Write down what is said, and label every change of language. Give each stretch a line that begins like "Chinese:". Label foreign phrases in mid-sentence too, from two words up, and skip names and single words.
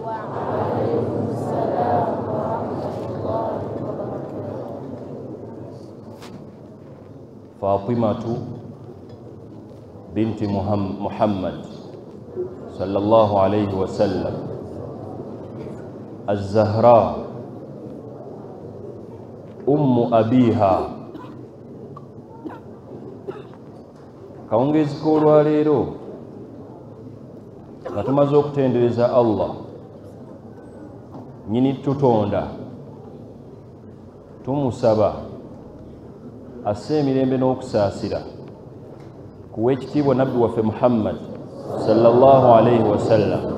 Arabic: فاطمة بنت محمد صلى الله عليه وسلم الزهراء أم أبيها.
Ganda: Kaongezi k'olwaleero nga tumaze okutendereza Allah nyini tutonda, tumusaba asse emirembe n'okusaasira kuwa ekitiibwa nabbi waffe Muhammad
Arabic: صلى الله عليه وسلم,